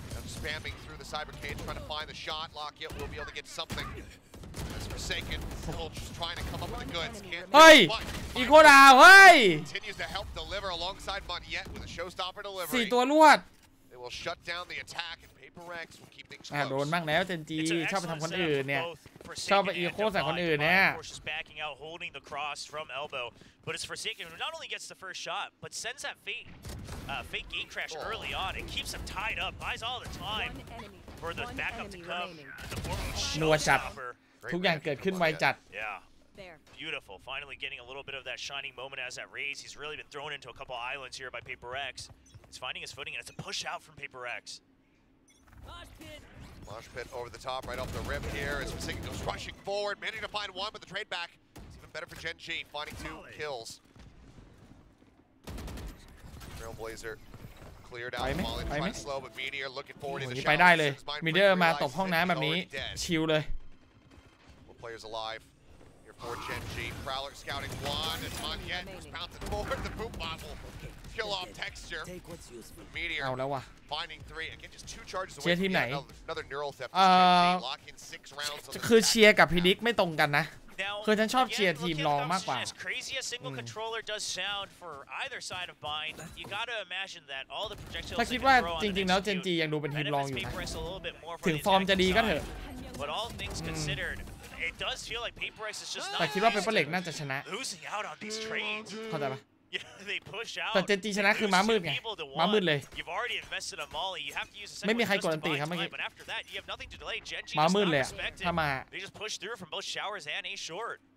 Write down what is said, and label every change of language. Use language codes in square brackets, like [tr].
[en] Spamming through the cyber cage, trying to find the shot. Lockett will be able to get something. That's Forsaken. Still just trying to come up with the goods. Hey! Eco round, hey! Continues to help deliver alongside Montiet with a showstopper delivery. [th] 4 ตัวรวด [en] They will shut down the attack and PRX will keep things [th] โดน [en] close. [th] บ้างแล้ว Gen.G ชอบไปทำคนอื่นเนี่ยชอบไปอีโคใส่คนอื่นเนี่ย [en] backing out, holding the cross from elbow, but it's Forsaken who not only gets the first shot, but sends that fake gate crash early on and keeps him tied up, buys all the time for the backup to come. [th] นัวจัดทุกอย่างเกิดขึ้นไวจัด [en] Yeah. Beautiful. Finally getting a little bit of that shining moment as that raise. He's really been thrown into a couple islands here by PRX. He's finding his footing, and it's a push out from PRX. Mosh pit over the top, right off the rip here. As Forsaken goes rushing forward, managing to find one, but the trade back. It's even better for Gen.G, finding 2 kills. Trailblazer cleared out. Molly trying to slow, but Meteor looking forward in the shadows. [th] ไปได้เลย Meteor มาตบห้องน้ำแบบนี้ชิลเลย [en] Players alive. Here for Gen.G. Prowler scouting one. And Montiet was bouncing forward. The poop bottle. Kill off Texture. Meteor [th] เอาแล้วว่ะ [en] finding 3. Again, just 2 charges [th] เชียร์ทีมไหน [en] another neural theft. Gen.G lock in 6 rounds. [th] คือเชียร์กับพิดิกไม่ตรงกันนะคือฉันชอบเชียร์ทีมรองมากกว่า [en] As crazy as single controller does sound for either side of Bind, you gotta imagine that all the projectiles [th] ถ้าคิดว่าจริงๆแล้ว Gen.G ยังดูเป็นทีมรองอยู่นะถึงฟอร์มจะดีก็เถอะ [en] But all things considered, it does feel like PRX is just not [th] แต่คิดว่าPepper Lake น่าจะชนะ [en] losing out on these trades. [th] เข้าใจปะ [en] They push out. [th] แต่ Gen.G ชนะคือม้ามืดไงม้ามืดเลย [en] You've already invested a molly. You have to use a second [th] ไม่มีใครกดอันตีครับเมื่อกี้ [en] but after that, you have nothing to delay. Gen.G [th] ม้ามืดเลย [en] just not respected. [th] ถ้ามา [en] They just push through from both showers and a short.